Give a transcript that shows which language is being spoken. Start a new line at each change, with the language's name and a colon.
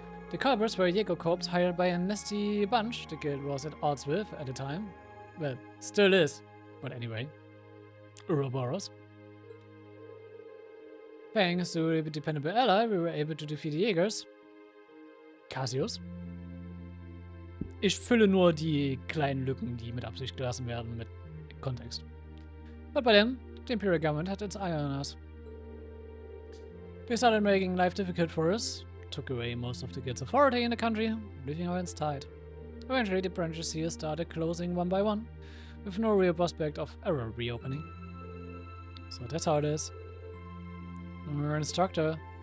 English: The culprits were Jaeger corps hired by a nasty bunch the guild was at odds with at the time. Well, still is. But anyway. Ouroboros. Thanks to a dependable ally, we were able to defeat the Jägers. Cassius.
German: Ich fülle nur die kleinen Lücken, die mit Absicht gelassen werden, mit Kontext.
English: But by then, the Imperial government had its eye on us. They started making life difficult for us, took away most of the guild's authority in the country, leaving our hands tied. Eventually, the branches here started closing one by one, with no real prospect of ever reopening. So that's how it is. We're an instructor.